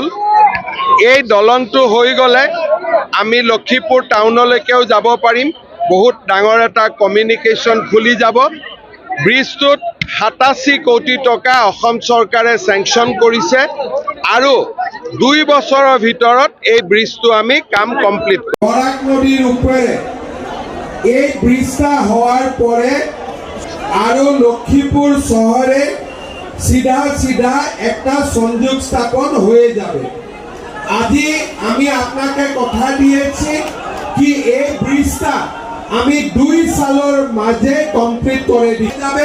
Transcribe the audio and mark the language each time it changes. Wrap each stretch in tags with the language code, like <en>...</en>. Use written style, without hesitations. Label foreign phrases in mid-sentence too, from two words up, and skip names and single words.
<as>এই দলংটো হৈ গ'লে আমি লক্ষীপুৰ টাউনলৈকেও যাব পাৰিম। বহুত ডাঙৰ এটা কমিউনিকেশ্যন খুলি যাব। ব্ৰিজটোত 87 কোটি টকা অসম চৰকাৰে চেংচন কৰিছে আৰু 2 বছৰৰ ভিতৰত এই ব্ৰিজটো আমি কাম কমপ্লিট কৰিম।</as> <bn>বরাক নদীর উপরে এই ব্রিজটা হওয়ার পরে আরো লক্ষ্মীপুর শহরে সিধা সিধা একটা সংযোগ স্থাপন হয়ে যাবে। আজি আমি আপনাকে কথা দিয়েছি কি এই ব্রিজটা আমি 2 সালের মাঝে কমপ্লিট করে দিয়ে যাবে।</bn>